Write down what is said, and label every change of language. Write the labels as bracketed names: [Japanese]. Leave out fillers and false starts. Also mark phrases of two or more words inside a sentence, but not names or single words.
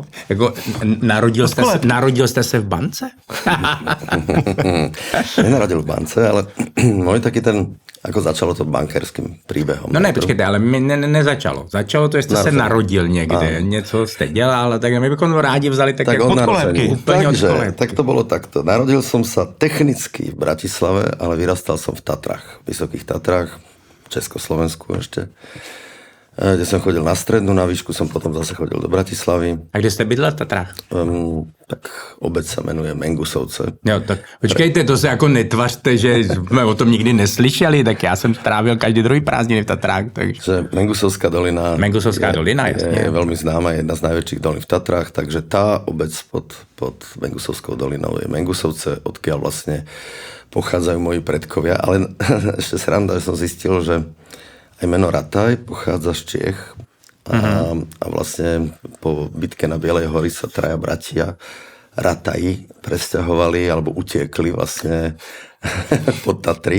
[Czech] Jako, narodil jste se v bance? [Slovak] Nenarodil v bance, ale môj taký ten, ako začalo to bankérským príbehom. [Czech] No ne, počkejte, ale mi nezačalo. Začalo to, že jste se narodil někde, něco jste dělal, tak my bychom rádi vzali tak jak od kolébky. [Slovak] Takže, tak to bolo takto. Narodil som sa technicky v Bratislave, ale vyrastal som v Tatrách, Vysokých Tatrách, v Československu ešte, kde som chodil na strednú, na výšku som potom zase chodil do Bratislavy. [Czech] A kde jste bydlel v Tatrách? [Slovak] Tak obec sa menuje Mengusovce. [Czech] Jo, tak počkejte, to se jako netvařte, že jsme o tom nikdy neslyšeli, tak já jsem strávil každý druhý prázdniny v Tatrách. Takže... Mengusovská dolina, jasně. [Slovak] Je veľmi známa, jedna z najväčších dolín v Tatrách, takže tá obec pod Mengusovskou dolinou je Mengusovce, odkiaľ vlastne pochádzajú moji predkovia. Ale ešte sranda, že som zistil, že aj meno Rataj pochádza z Čiech a vlastne po bitke na Bielej hory sa traja bratia Rataji presťahovali alebo utiekli vlastne pod Tatry.